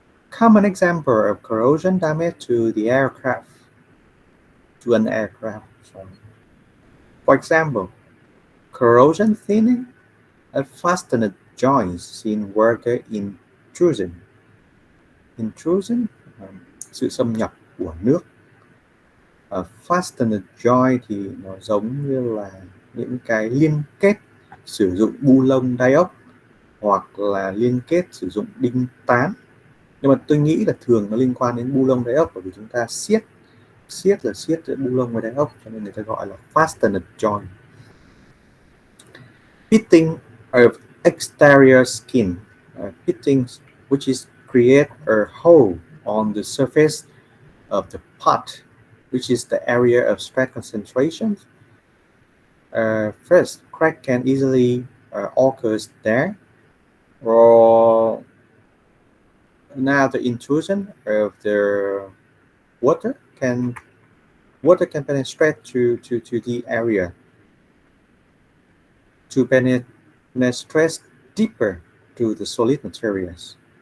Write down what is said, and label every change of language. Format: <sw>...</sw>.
<en>Common example of corrosion damage to the aircraft, to an aircraft. Sorry. For example, corrosion thinning of fastened joints in water intrusion.</en> <vi>Intrusion, sự xâm nhập của nước. Fastened joint thì nó giống như là những cái liên kết sử dụng bu lông đai ốc hoặc là liên kết sử dụng đinh tán. Nhưng mà tôi nghĩ là thường nó liên quan đến bu lông đai ốc, bởi vì chúng ta siết là siết giữa bu lông và đai ốc, cho nên người ta gọi là fastened joint.</vi> <en>Pitting of exterior skin, pitting, which is create a hole on the surface of the part, which is the area of stress concentration. First, crack can easily occur there, or now the intrusion of the water can penetrate to the area, to penetrate deeper to the solid materials.</en>